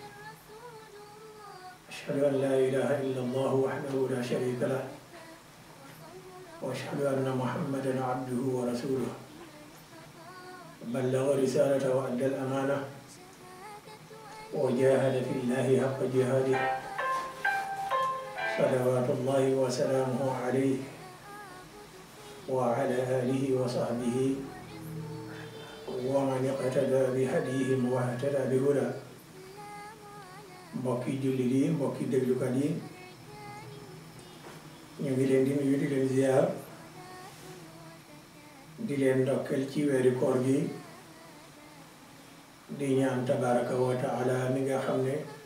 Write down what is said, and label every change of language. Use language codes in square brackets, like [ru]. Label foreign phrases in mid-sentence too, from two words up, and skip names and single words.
[ar] أشهد أن لا إله إلا الله وحده لا شريك له وأشهد أن محمدا عبده ورسوله بلغ رسالته وأدى الأمانة وجاهد في الله حق جهاده صلوات الله وسلامه عليه وعلى آله وصحبه ومن اقتدى بهديهم واهتدى بهدى. [wo] mbokki jullit yi mbokki déglukat yi ñu ngi leen di nuyu di leen ziar di leen ndokkeel ci weeri koor gi di ñaan [ar] تبارك وتعالى [wo] mi nga xam ne